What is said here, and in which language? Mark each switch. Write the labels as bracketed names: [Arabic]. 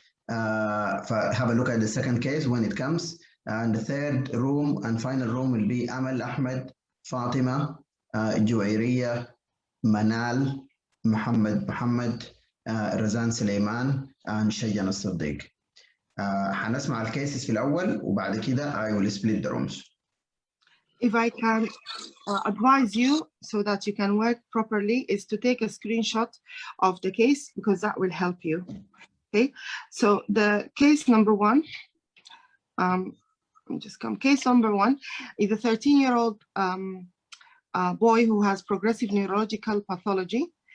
[English] Have a look at the second case when it comes. And the third room and final room will be Amal Ahmed, Fatima, Juwairiya, Manal, Muhammad, Razan Suleiman, and Shayyan al-Siddiq. [Arabic] هنسمع الكيسز في الأول وبعد كده [English] I will split the rooms. If I can advise you so that you can work properly, is to take a screenshot of the case, because that will help you. Okay, so the case number 1, case number 1 is a 13-year-old boy who has progressive neurological pathology.